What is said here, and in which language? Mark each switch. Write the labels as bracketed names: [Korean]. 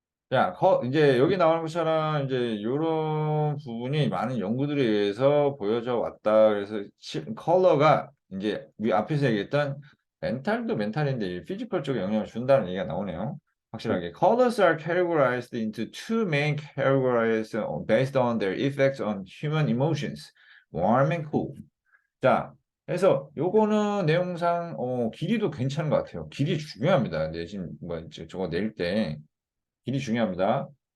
[Korean] 자, 이제 여기 나오는 것처럼 이제 이런 부분이 많은 연구들에 의해서 보여져 왔다. 그래서 컬러가 이제 위 앞에서 얘기했던 멘탈도 멘탈인데 피지컬 쪽에 영향을 준다는 얘기가 나오네요. 확실하게. [English] Colors are categorized into two main categories based on their effects on human emotions, warm and cool. [Korean] 자, 그래서 요거는 내용상 길이도 괜찮은 것 같아요. 길이 중요합니다. 내신 뭐 저거 낼 때. 길이 중요합니다.